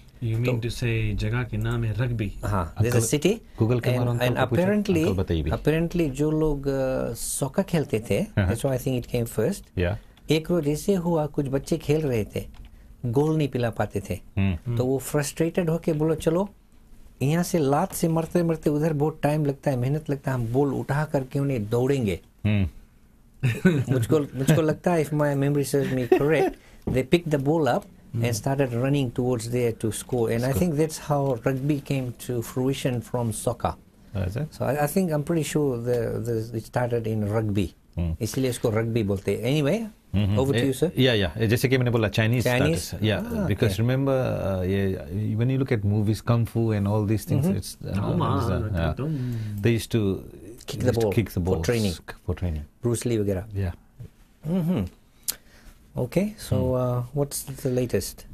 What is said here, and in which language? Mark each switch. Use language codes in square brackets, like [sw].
[en] You mean to say [hi] जगह के नाम है [en] Rugby? [hi] हाँ, [en] there's a city. [hi] Google के [en] and apparently [hi] जो लोग [en] soccer [hi] खेलते थे, [en] that's why I think it came first. Yeah. [hi] एक रोज ऐसे हुआ, कुछ बच्चे खेल रहे थे, गोल नहीं पिला पाते थे, तो वो फ्रस्ट्रेटेड होके बोलो चलो यहाँ से लात से मरते मरते उधर बहुत टाइम लगता है, मेहनत लगता है, हम बॉल उठा करके उन्हें दौड़ेंगे. मुझको लगता है, [en] if my memory serves me correct, they picked the ball up and started running towards there to score, and I think that's how rugby came to fruition from soccer. Is it? So I think I'm pretty sure it started in rugby. [hi] इसलिए इसको rugby बोलते हैं. [en] Anyway, over to you, sir. Yeah. [hi] जैसे कि मैंने बोला Chinese. [en] Because remember, when you look at movies, kung fu and all these things, it's they used to kick the ball for training. Bruce Lee वगैरह. Yeah. Okay, so what's the latest?